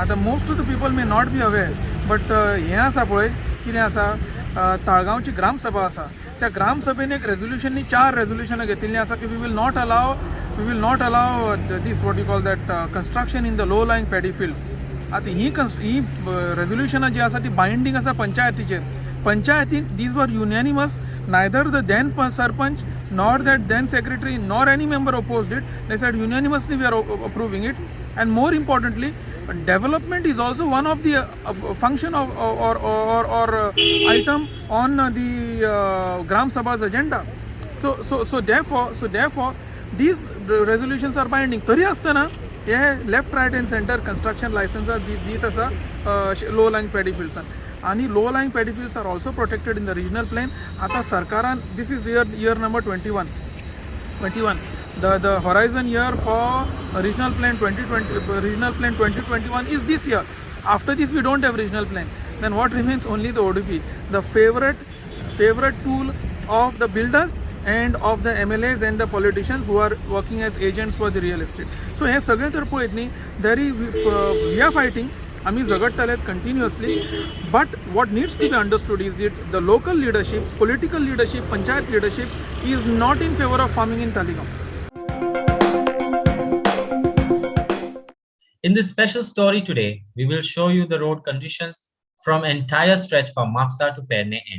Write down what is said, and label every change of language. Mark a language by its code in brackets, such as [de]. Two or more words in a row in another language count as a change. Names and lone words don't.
[en] आतां most of the people may not be aware, but [kok] हें आसा पळय कितें आसा, ताळगांवची ग्रामसभा आसा, त्या ग्रामसभेन एक रेजोल्युशननी 4 रेजोल्युशनां घेतिल्लीं आसा की [en] we will not allow this what you call that construction in the low lying paddy fields. [kok] आतां ही रेजोल्युशनां जी आसा ती बायंडींग आसा पंचायतीचेर. [en] पंचायतीन these were unanimous. Neither the then sarpanch nor that then secretary nor any member opposed it. They said unanimously we are approving it. And more importantly, development is also one of the function of or item on the Gram Sabha's agenda. So therefore these resolutions are binding. [kok] तरी आसतना हे [en] left, right and center construction license [kok] दीत आसा [en] low lying paddy fields. आणि low lying paddy fields are also protected in the regional plain. [kok] आता सरकारान, [en] this is year number 21. The horizon year for regional plan 2021 is this year. After this we don't have regional plan. Then what remains? Only the ODP, the favorite tool of the builders and of the MLAs and the politicians who are working as agents for the real estate. [kok] So हे सगळें तर पळयत न्ही, तरी [en] we are fighting. [kok] आमी झगडटलेच [en] continuously, but what needs to be understood is that the local leadership, political leadership, panchayat leadership is not in favor of farming in Talegaon. In this special story today, we will show you the road conditions from entire stretch from Mapsa to Perne end.